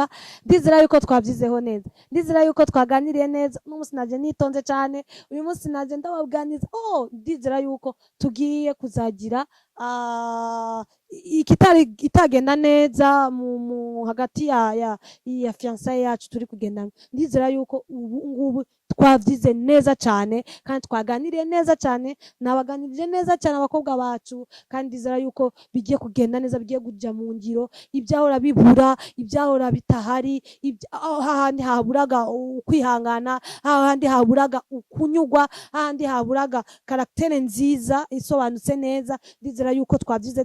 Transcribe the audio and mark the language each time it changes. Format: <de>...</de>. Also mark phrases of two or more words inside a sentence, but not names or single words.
<rn>Ndizera yuko twabyizeho neza, ndizera yuko twaganiriye neza. Uno munsi naje nitonze cyane, uyu munsi naje ndababganiza. Ndizera yuko tugiye kuzagira itagenda neza mu hagati ya fiançailles yacu turi kugendana. Ndizera yuko ubu ngubu twavyize neza cane kandi twaganiriye neza cane, nabaganirije neza cane abakobwa bacu, kandi ndizera yuko bigiye kugenda neza, bigiye kuja mu ngiro, ivyahora bibura, ivyahora bitahari, hahandi haburaga ukwihangana, hahandi haburaga ukunyurwa, hahandi haburaga karaktere nziza isobanutse neza, ndizera yuko twavyize</rn>